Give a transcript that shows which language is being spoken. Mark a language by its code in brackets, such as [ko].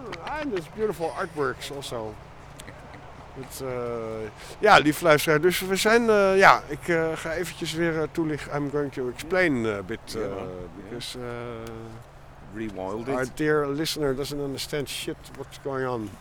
[en] And there's beautiful artworks also. [nl] It's, ja, lieve luisteraar, dus we zijn, ja, ik ga eventjes weer toelichten. [en] I'm going to explain a bit, because rewilding. Our dear listener doesn't understand shit what's going on.